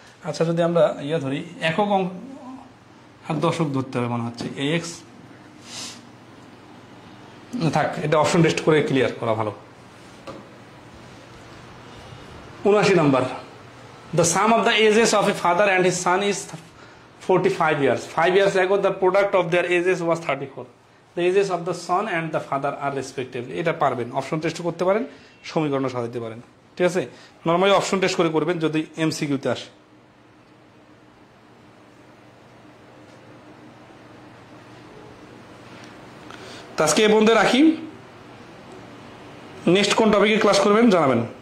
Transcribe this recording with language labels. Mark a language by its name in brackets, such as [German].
[Bangla] আচ্ছা যদি আমরা ইয়ে ধরি একক অঙ্ক আর দশক ধরতে হবে মনে হচ্ছে, এ এক্স থাক, এটা অপশন টেস্ট করে ক্লিয়ার করা ভালো। 79 number, [English] The sum of the ages of a father and his son is 45 years. 5 years ago the product of their ages was 34. The ages of the son and the father are respectively. [Bangla] এটা পারবেন, option test করতে পারেন, সমীকরণ সাজাতে পারেন। ঠিক আছে, normally option test করে করবেন যদি এমসিকিউতে আসে। আজকে এই বন্ধে রাখি, নেক্সট কোন টপিকে ক্লাস করবেন জানাবেন।